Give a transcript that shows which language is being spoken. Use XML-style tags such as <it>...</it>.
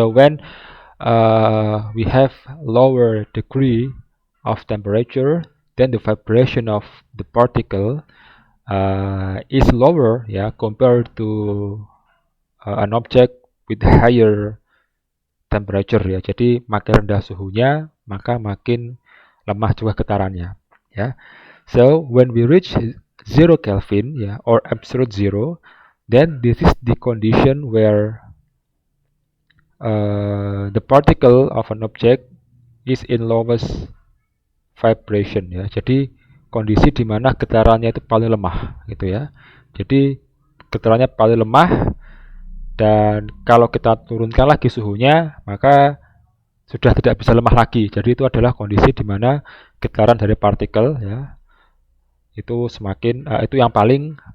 <en>So when we have lower degree of temperature, then the vibration of the particle is lower, ya, compared to an object with higher temperature, ya.</en> <id>Jadi makin rendah suhunya, maka makin lemah juga getarannya, ya.</id> <en>So when we reach 0 Kelvin, ya, or absolute 0, then this is the condition where the particle of an object is in lowest vibration, ya.</en> <id>Jadi kondisi di mana getarannya itu paling lemah, gitu, ya. Jadi getarannya paling lemah, dan kalau kita turunkan lagi suhunya, maka sudah tidak bisa lemah lagi. Jadi itu adalah kondisi di mana getaran dari partikel, ya, itu semakin itu yang paling</id>